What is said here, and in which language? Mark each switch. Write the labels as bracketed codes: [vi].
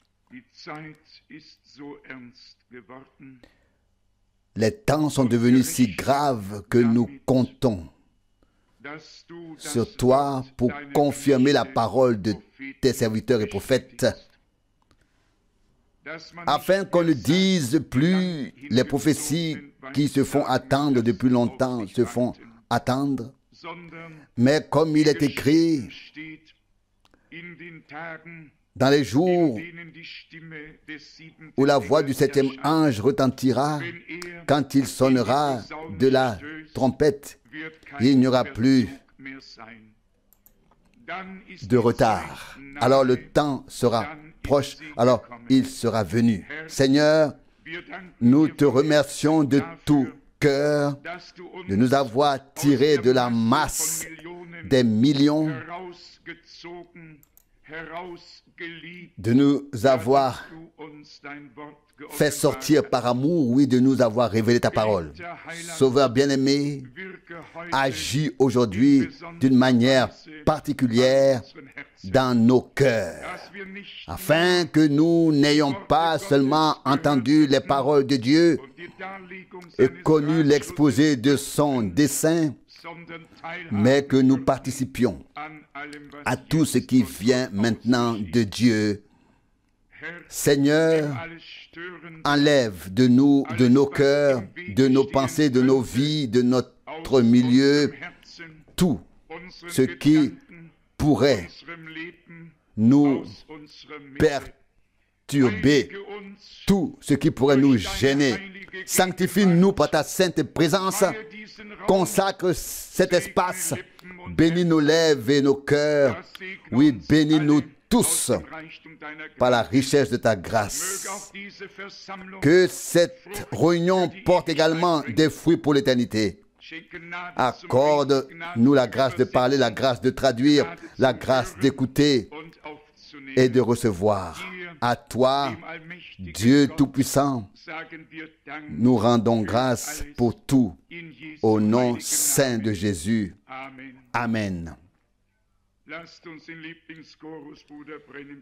[de] die Zeit ist so ernst geworden, [fr] les temps sont devenus si graves que nous comptons [de] dass du das [fr] sur toi [de] Wort [fr] pour [de] deiner [fr] confirmer la [de] Knechte [fr] parole de [de] Propheten [fr] tes serviteurs et prophètes, [de] bestätigst, dass man [fr] afin [de] nicht [fr] qu'on ne [de] mehr sagt, [fr] dise [de] die [fr] plus [de] lang [fr] les prophéties qui se font attendre depuis longtemps, se font attendre, [de] sondern [fr] mais comme il est écrit [de] steht, in den Tagen, [fr] dans les [de] in [fr] jours [de] denen die Stimme des siebenten [fr] où la voix du [de] Engels [fr] septième [de] erscheint, [fr] ange retentira, [de] wenn er [fr] quand il sonnera de la trompette, [de] wird [fr] il n'y aura [de] kein [fr] plus [de] Verzug mehr sein. Dann ist [fr] de [de] die [fr] retard. [de] Zeit [fr] Alors le [de] nahe, [fr] temps sera [de] dann ist [fr] proche, [de] sie [fr] alors [de] gekommen. [fr] il sera venu. Seigneur, [de] Wir danken [fr] nous [de] dir [fr] te [de] von [fr] remercions de [de] Herzen [fr] tout [de] dafür, [fr] cœur [de] dass du uns [fr] de nous avoir [de] aus [fr] tirés [de] der [fr] de la [de] Masse [fr] masse [de] von Millionen [fr] des millions, [de] herausgezogen, herausgeliebt, [fr] de nous avoir [de] dass du uns dein Wort [fr] fait sortir [de] geoffenbart [fr] par amour, oui, de nous avoir révélé ta parole. Sauveur bien-aimé, [de] hast. Wirke heute [fr] agis aujourd'hui d'une manière particulière [de] in unseren Herzen, [fr] dans nos cœurs, [de] dass wir nicht [fr] afin que nous n'ayons pas seulement entendu les paroles de Dieu [de] nur die Darlegung [fr] et [de] seines [fr] connu [de] Ratschlusses, [fr] l'exposé de son dessein, [de] sondern teilhaben [fr] mais que nous [de] dürfen [fr] participions [de] an allem, was [fr] à tout ce qui [de] jetzt von [fr] vient [de] Gott [fr] maintenant [de] ausgeht. [fr] de Dieu. [de] Herr, [fr] Seigneur, [de] alles Stören [fr] enlève de nous, de nos cœurs, de nos pensées, de nos vies, de notre milieu, [de] unserem Herzen, [fr] tout [de] unseren [fr] ce qui [de] Gedanken, [fr] pourrait [de] unserem Leben, [fr] nous [de] aus unserer Mitte. [fr] perturber, [de] Heilige uns, [fr] tout ce qui pourrait nous gêner. Sanctifie-nous par ta sainte présence, [de] weihe diesen Raum, [fr] consacre cet espace, bénis nos lèvres et nos cœurs, oui, bénis-nous tous [de] aus dem Reichtum deiner [fr] par la [de] Gnade. [fr] richesse de ta [de] Möge [fr] grâce. [de] auch diese Versammlung [fr] Que cette réunion porte également des fruits pour l'éternité. [de] schenke Gnade zum [fr] Accorde-nous la [de] Reden, [fr] grâce de parler, la grâce de traduire, la grâce d'écouter [de] und aufzunehmen. [fr] et de recevoir. À toi, [de] Dem allmächtigen [fr] Dieu [de] Gott [fr] Tout-Puissant, [de] sagen wir Dank [fr] nous rendons grâce pour tout [de] in Jesu [fr] au nom [de] heiligen [fr] saint [de] Namen. [fr] de Jésus. [de] Amen. [fr] Amen. [de] Lasst uns den Lieblingschorus Bruder Brennan